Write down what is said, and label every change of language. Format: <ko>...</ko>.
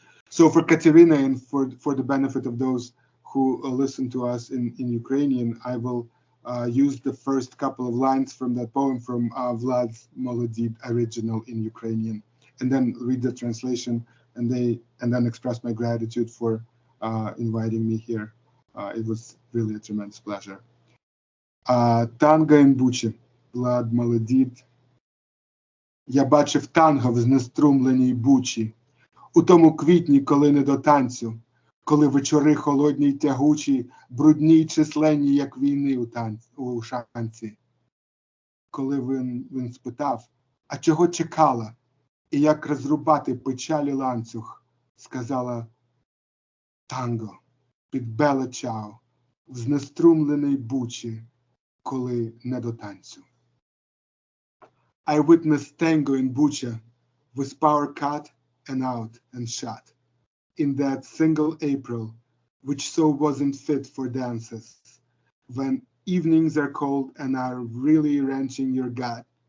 <en>So for Katerina and for the benefit of those who listen to us in Ukrainian, I will use the first couple of lines from that poem from Vlad's Molodid original in Ukrainian, and then read the translation and then express my gratitude for inviting me here. It was really a tremendous pleasure.</en> <uk>Танго in Бучі, Влад Молодід. Я бачив танго в знеструмленій Бучі, у тому квітні, коли не до танцю, коли вечори холодні й тягучі, брудні й численні, як війни у шанці. Коли він спитав, а чого чекала, і як розрубати печалі ланцюг, сказала танго, під беле чао, в знеструмленій Бучі, коли не до танцю.</uk> <en>I witnessed tango in Bucha, with power cut and out and shot, in that single April, which so wasn't fit for dances, when evenings are cold and are really wrenching your gut,</en>